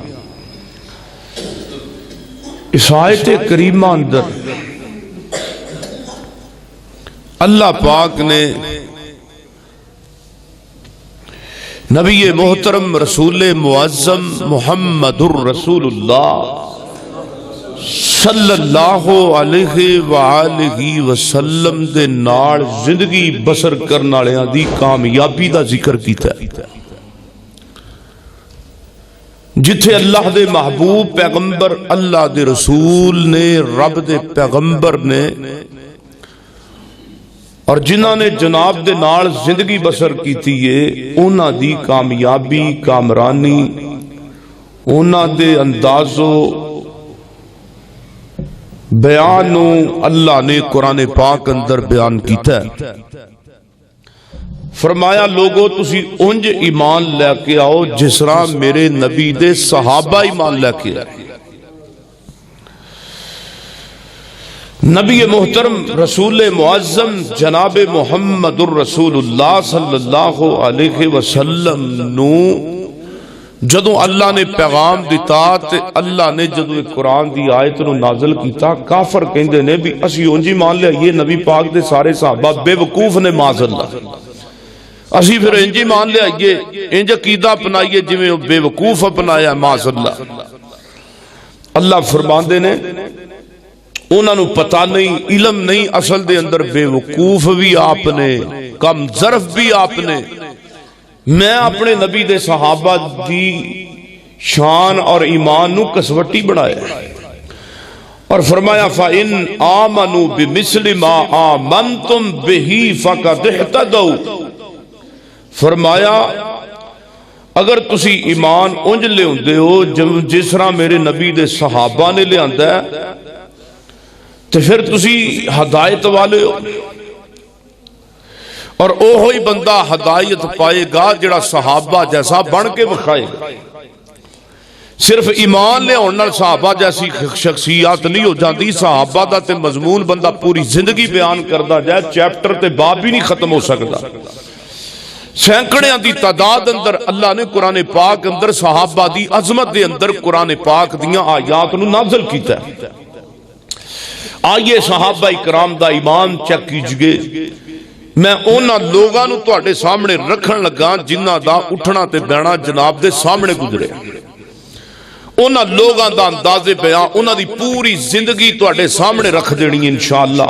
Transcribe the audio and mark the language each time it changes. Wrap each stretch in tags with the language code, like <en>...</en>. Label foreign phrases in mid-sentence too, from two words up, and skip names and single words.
<pa>اس آیت کریمہ اندر اللہ پاک نے نبی محترم رسول معظم محمد الرسول اللہ</pa> <ar>صلی اللہ علیہ وآلہ وسلم</ar> <pa>دے نال زندگی بسر کرن والیاں دی کامیابی دا ذکر کیتا ہے، جتھے اللہ دے محبوب پیغمبر اللہ دے رسول نے رب دے پیغمبر نے اور جنہاں نے جناب دے نال زندگی بسر کیتی ہے انہاں دی کامیابی کامرانی انہاں دے اندازو بیانو اللہ نے قرآن پاک اندر بیان کیتا ہے۔ فرمایا لوگو تسی انج ایمان لے کے آؤ جس طرح میرے نبی دے صحابہ ایمان لے کے آئے۔ نبی محترم رسول معظم جناب محمد الرسول اللہ</pa> <ar>صلی اللہ علیہ وسلم</ar> <pa>نو جدوں اللہ نے پیغام دیتا تے اللہ نے جدوں قرآن دی آیت نو نازل کیتا کافر کہندے نے بھی اسی انج ایمان لے یہ نبی پاک دے سارے صحابہ بے وقوف نے</pa> <ar>معاذ اللہ،</ar> <pa>اسی پھر انج ایمان لے آئیے انج عقیدہ اپنائیے جویں وہ بے وقوف اپنایا</pa> <ar>معاذ اللہ۔</ar> <pa>اللہ فرماندے نے انہاں نو پتہ نہیں علم نہیں اصل دے اندر بے وقوف بھی آپ نے کم ظرف بھی آپ نے۔ میں اپنے نبی دے صحابہ دی شان اور ایمان نو کسوٹی بڑھایا اور فرمایا</pa> <ar>فَإِنْ آمَنُوا بِمِثْلِ مَا آمَنْتُمْ بِهِ فَقَدْ اهْتَدَوْا،</ar> <pa>فرمایا اگر تسی ایمان انج لے ہوندے ہو جس طرح میرے نبی دے صحابہ نے لے آندا ہے تو پھر تسی ہدایت والے ہو، اور اوہی بندہ ہدایت پائے گا جڑا صحابہ جیسا بن کے بکھائے گا۔ صرف ایمان لے ہونے صحابہ جیسی شخصیات نہیں ہو جاندی، صحابہ دا تے مضمون بندہ پوری زندگی بیان کردہ جائے چیپٹر تے باب بھی نہیں ختم ہو سکتا۔ سینکڑیاں دی تعداد اندر اللہ نے قرآن پاک اندر صحابہ دی عظمت دے اندر قرآن پاک دیاں آیات نو نازل کیتا ہے۔ آئیے صحابہ اکرام دا ایمان چیک کیجئے، میں اونا لوگاں نو تواڈے سامنے رکھن لگا جنہاں دا اٹھنا تے بیٹھنا جناب دے سامنے گزرے، اونا لوگاں دا انداز بیان اونا دی پوری زندگی تواڈے سامنے رکھ دینی انشاءاللہ۔</pa>